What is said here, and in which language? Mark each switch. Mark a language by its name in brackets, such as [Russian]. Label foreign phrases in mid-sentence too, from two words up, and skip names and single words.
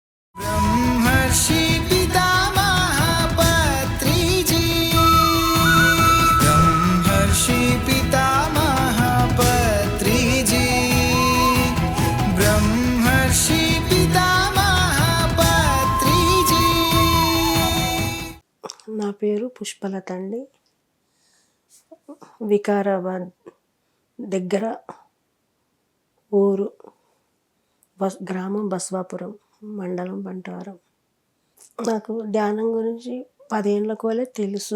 [Telugu] ब्रह्मर्षि पितामह पत्रिजी, ब्रह्मर्षि पितामह पत्रिजी, ब्रह्मर्षि पितामह पत्रिजी। నా పేరు పుష్పలత అండి. వికారాబాద్ దగ్గర ఊరు, గ్రామం బస్వాపురం, మండలం బంటారం. నాకు ధ్యానం గురించి 10 ఏళ్ళ కోలే తెలుసు.